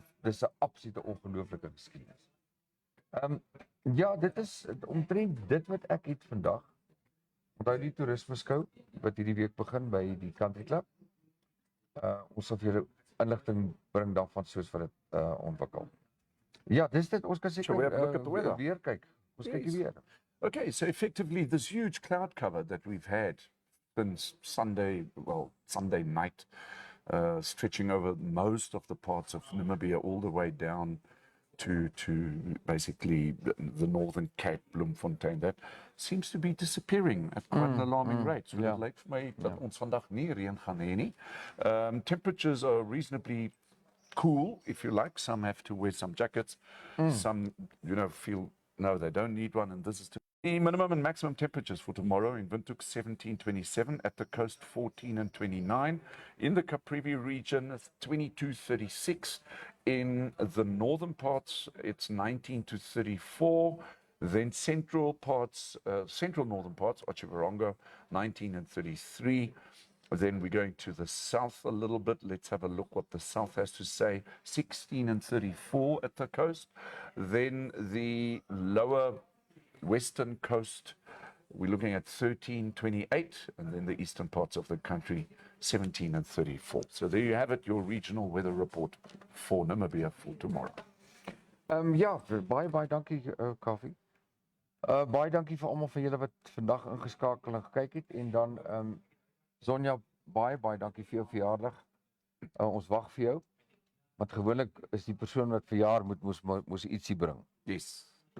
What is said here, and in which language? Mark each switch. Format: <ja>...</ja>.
<af>Dis 'n absolute ongelooflike geskiedenis. Dit is omtrent dit wat ek het vandag. Onthou die toerisme skou wat hierdie week begin by die Country Club. Ons sal vir julle inligting bring daarvan soos wat dit ontwikkel. Ja, dis dit. Ons kan seker weer kyk. Ons kyk weer.</af> <en>Okay, so effectively this huge cloud cover that we've had since Sunday night, stretching over most of the parts of Namibia all the way down to basically the northern Cape, Bloemfontein, that seems to be disappearing at quite an alarming rate.</en> <af>So it lyk vir my dat ons vandag nie reën gaan hê nie.</af> <en>Temperatures are reasonably cool, if you like. Some have to wear some jackets. Some, feel no, they don't need one, and this is the minimum and maximum temperatures for tomorrow in Windhoek 17-27, at the coast 14 and 29, in the Kamp Vrede region 22-36, in the northern parts it's 19-34, then central northern parts, Otjiwarongo 19 and 33. Then we're going to the south a little bit. Let's have a look what the south has to say. 16 and 34 at the coast. Then the lower western coast, we're looking at 13-28, and then the eastern parts of the country 17 and 34. So there you have it, your regional weather report for Namibia for tomorrow.</en> <af>Baie dankie Kaufee. Baie dankie vir almal van julle wat vandag ingeskakel en gekyk het en dan Sonja baie dankie vir jou verjaardag. Ons wag vir jou. Want gewoonlik is die persoon wat verjaar moes ietsie bring.</af> <en>Yes.</en>